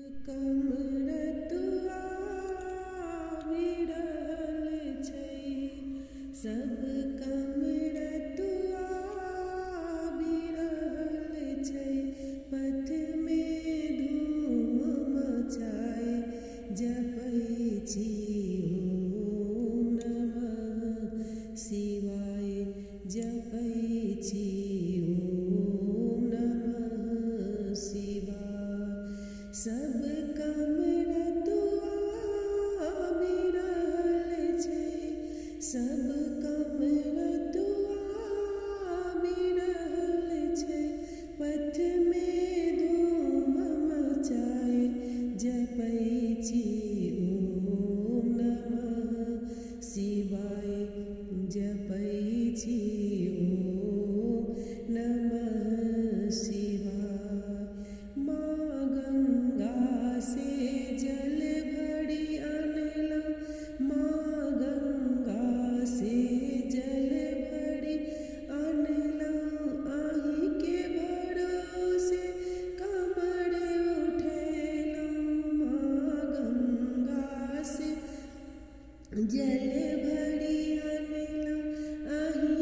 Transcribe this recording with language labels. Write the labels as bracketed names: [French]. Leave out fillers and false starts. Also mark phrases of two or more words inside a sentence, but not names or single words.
[Maithili] कमरतुआ विरहल छै सब कमरतुआ विरहल छै पथ में धूम मचाए जपै छी [Sanskrit] ओम नमः शिवाय [Maithili] जपै छी [Sanskrit] ओम नमः शिवाय [Maithili] सब कमरतुआ विरहल छै सब कमरतुआ विरहल छै पथ में धूम मचाए जपै छी [Sanskrit] ओम नमः शिवाय [Maithili] जपै छी [Sanskrit] ओम नमः शिवाय [Maithili] माँ गंगा से जल भरी अनलहुँ माँ गंगा से जल भरी अनलहुँ आहि के भरोसे कमर उठेलहुँ माँ गंगा से जल भरी अनलहुँ आहि